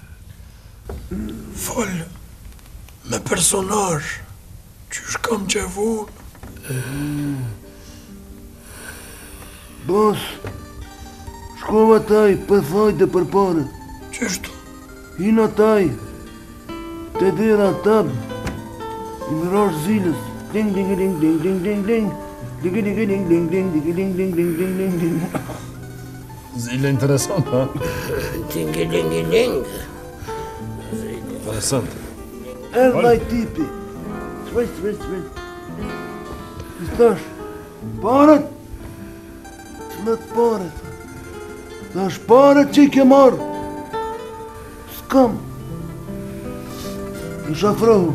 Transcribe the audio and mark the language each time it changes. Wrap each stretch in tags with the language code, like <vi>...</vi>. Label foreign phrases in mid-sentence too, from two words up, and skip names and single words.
<sq>Fol me personazh që shkam qevun. Bos, shkova taj për fajtë për pare. Qështu? Hina taj, te dera tab, i më rash zilës. Ding, ding, ding, ding, ding, ding, ding. Ding, ding, ding, ding, ding, ding, ding, ding, ding, ding, ding, ding. Zile interesant, ha? Ting-a-ling-a-ling. Interesant. Erdha i tipi. Shvesh. I thash, paret? Çmet paret? Thash, paret që i ke marrë? S'kam. Në shafrohu.</sq>